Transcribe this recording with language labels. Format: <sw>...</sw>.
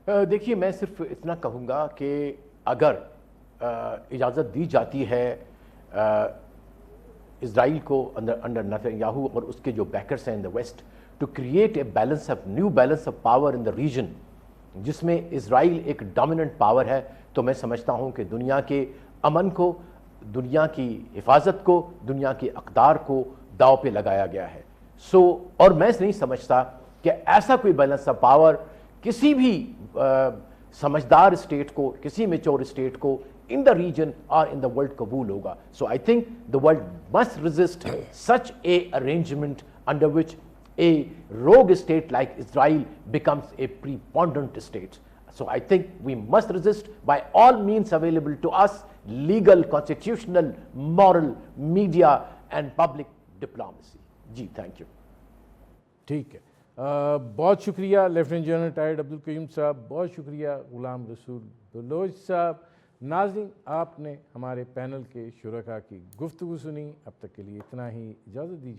<ur>دیکھیے, میں صرف اتنا کہوں گا کہ اگر اجازت دی جاتی ہے اسرائیل کو انڈر نیتن یاہو اور اس کے جو بیکرز ہیں</ur> <en>in the West to create a balance of new balance of power in the region,</en> <ur>جس میں اسرائیل ایک ڈومیننٹ پاور ہے, تو میں سمجھتا ہوں کہ دنیا کے امن کو, دنیا کی حفاظت کو, دنیا کے اقدار کو داؤ پہ لگایا گیا ہے. اور میں نہیں سمجھتا کہ ایسا کوئی بیلنس آف پاور کسی بھی سمجھدار اسٹیٹ کو, کسی میچور اسٹیٹ کو</ur> <en>in the region or in the world</en> <ur>قبول ہوگا.</ur> <en>So I think the world must resist such a arrangement under which a rogue state like Israel becomes a preponderant state. So I think we must resist by all means available to us, legal, constitutional, moral, media and public diplomacy. جی thank you.</en> <ur>ٹھیک ہے, بہت شکریہ lieutenant general retired Abdul Qayyum صاحب, بہت شکریہ غلام رسول بلوچ صاحب. ناظرین, آپ نے ہمارے پینل کے شرکاء کی گفتگو سنی. اب تک کے لیے اتنا ہی, اجازت دیجیے.</ur>